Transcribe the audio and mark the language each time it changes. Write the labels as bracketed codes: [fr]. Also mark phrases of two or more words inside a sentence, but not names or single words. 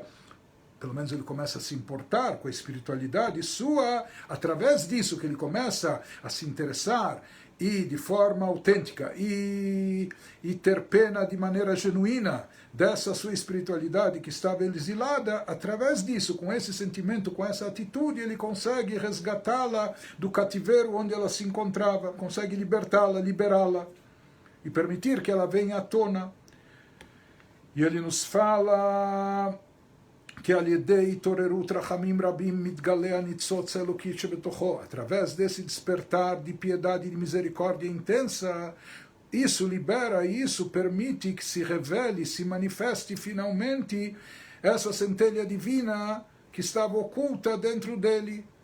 [pt] Pelo menos ele começa a se importar com a espiritualidade sua, através disso que ele começa a se interessar e de forma autêntica e ter pena de maneira genuína dessa sua espiritualidade que estava exilada. Através disso, com esse sentimento, com essa atitude, ele consegue resgatá-la do cativeiro onde ela se encontrava, consegue libertá-la, liberá-la e permitir que ela venha à tona. E ele nos fala que através desse despertar de piedade e de misericórdia intensa, isso libera, isso permite que se revele, se manifeste finalmente essa centelha divina que estava oculta dentro dele.